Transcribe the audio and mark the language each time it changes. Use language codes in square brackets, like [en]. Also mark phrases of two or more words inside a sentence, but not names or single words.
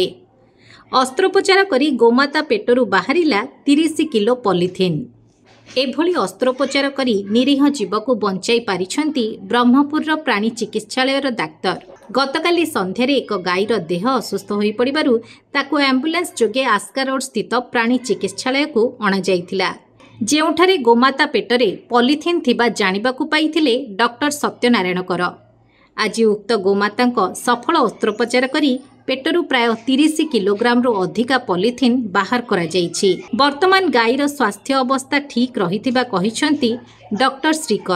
[or] ଅସ୍ତ୍ରୋପଚାର କରି ଗୋମାତା ପେଟରୁ ବାହାରିଲା 30 କିଲୋ ପଲିଥିନ୍। ଏଭଳି ଅସ୍ତ୍ରୋପଚାର କରି ନିରୀହ ଜୀବ କୁ ବଞ୍ଚାଇ ପାରିଛନ୍ତି ବ୍ରହ୍ମପୁର ପ୍ରାଣୀ ଚିକିତ୍ସାଳୟ ଡାକ୍ତର। ଗତକାଲି ସନ୍ଧ୍ୟାରେ ଏକ ଗାଈର ଦେହ ଅସୁସ୍ଥ ହୋ ପଡ଼ିବାରୁ ତାକୁ ଆମ୍ବୁଲାନ୍ସ ଯୋଗେ ଆସ୍କା ରୋଡ୍ ସ୍ଥିତ ପ୍ରାଣୀ ଚିକିତ୍ସାଳୟ କୁ ଅଣା ଯାଇଥିଲା। ଯେଉଁଠାରେ ଗୋମାତା ପେଟରେ ପଲିଥିନ୍ ଥିବା ଜାଣିବାକୁ ପାଇଥିଲେ ଡକ୍ଟର ସତ୍ୟନାରାୟଣ କର। ଆଜି ଉକ୍ତ ଗୋମାତାଙ୍କ ସଫଳ ଅସ୍ତ୍ରୋପଚାର କରି ପେଟରୁ ପ୍ରାୟ 30 କିଲୋଗ୍ରାମରୁ ଅଧିକା ପଲିଥିନ୍ ବାହାର କରାଯାଇଛି। ବର୍ତ୍ତମାନ ଗାଈର ସ୍ୱାସ୍ଥ୍ୟ ଅବସ୍ଥା ଠିକ୍ ରହିଥିବା କହିଛନ୍ତି ଡକ୍ଟର ଶ୍ରୀକର।